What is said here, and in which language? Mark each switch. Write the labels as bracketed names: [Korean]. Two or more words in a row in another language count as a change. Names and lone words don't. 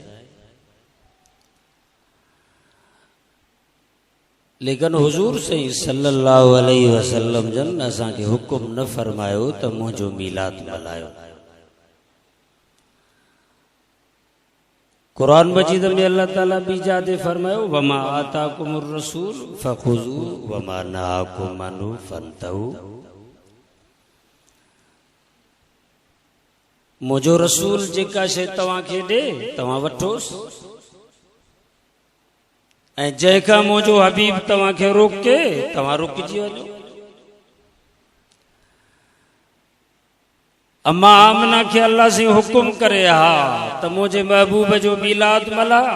[Sindhi] लेकिन हुजूर साईं [Arabic] صلى الله عليه وسلم [Sindhi] जन असांखे हुकुम न फरमायो त मुंहिंजो मीलाद मल्हायो। कुरान मजीद में अल्लाह ताला बि जादे फरमायो [Arabic] وما آتاكم الرسول فخذوه وما نهاكم عنه فانتهوا. [Sindhi] मुंहिंजो रसूल जेका शइ तव्हांखे ॾे तव्हां वठोसि, ऐं जंहिंखां मुंहिंजो हबीब तव्हांखे रोके तव्हां रुकिजी वञो। अम्मा आमना खे अल्लाह से हुकुम करे हा त मुंहिंजे महबूब जो मीलाद मला।